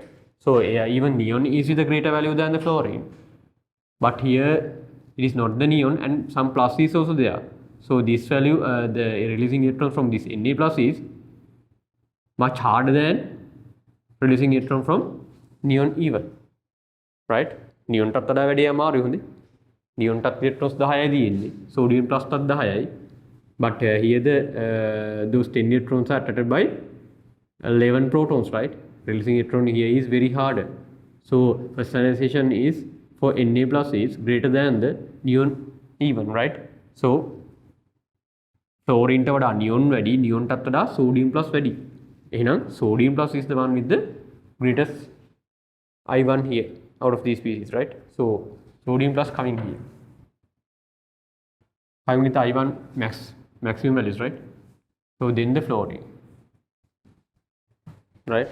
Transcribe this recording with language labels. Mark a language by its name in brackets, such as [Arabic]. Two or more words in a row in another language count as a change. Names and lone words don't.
[English] So even neon is with a greater value than the fluorine, but here it is not the neon, and some plus is also there. So this value, the releasing electron from this Na plus is much harder than releasing electron from neon even, right? [Sinhala] Neon ටත් වඩා වැඩි අමාරුයි හොඳේ. Neon ටත් electrons 10යි තියෙන්නේ. [English] Sodium plus [Sinhala] ටත් 10යි. [English] But here those 10 electrons are attracted by 11 protons, right? Releasing electron here is very harder. So first ionization is for Na plus is greater than the neon even, right? [Sinhala] So fluorine ට වඩා neon වැඩි, neon ටත් වඩා [English] sodium plus [Sinhala] වැඩි. [English] එහෙනම් sodium plus is the one with the greatest I1 here out of these species, right? So sodium plus coming here, coming with I1 maximum values, right? So then the fluorine, right?